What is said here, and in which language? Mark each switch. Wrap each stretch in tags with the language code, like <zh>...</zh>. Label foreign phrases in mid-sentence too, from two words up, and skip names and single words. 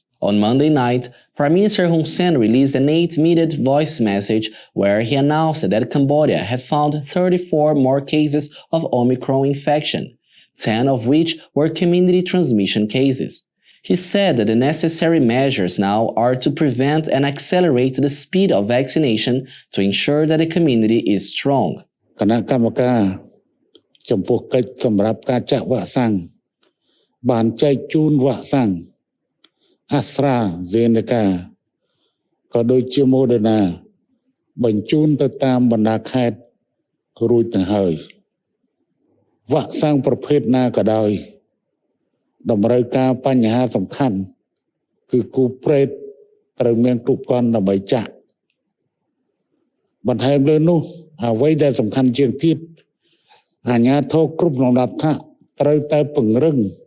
<en>On Monday night, Prime Minister Hun Sen released an 8-minute voice message where he announced that Cambodia had found 34 more cases of Omicron infection, 10 of which were community transmission cases. He said that the necessary measures now are to prevent and accelerate the speed of vaccination to ensure that the community is strong.</en> <km>គណៈកម្មការចំពោះកិច្ចសម្រាប់ការចាក់វ៉ាក់សាំងបានចែកជូនវ៉ាក់សាំង AstraZeneca ក៏ដូចជា Moderna បញ្ជូនទៅតាមបណ្ដាខេត្តរួចទៅហើយវ៉ាក់សាំងប្រភេទណាក៏ដោយតម្រូវការបញ្ហាសំខាន់គឺគូប្រេតត្រូវមានគ្រប់គ្រាន់ដើម្បីចាក់បន្ថែមលើនោះអ្វីដែលសំខាន់ជាងទៀតអាជ្ញាធរគ្រប់លំដាប់ថ្នាក់ត្រូវតែពង្រឹង</km>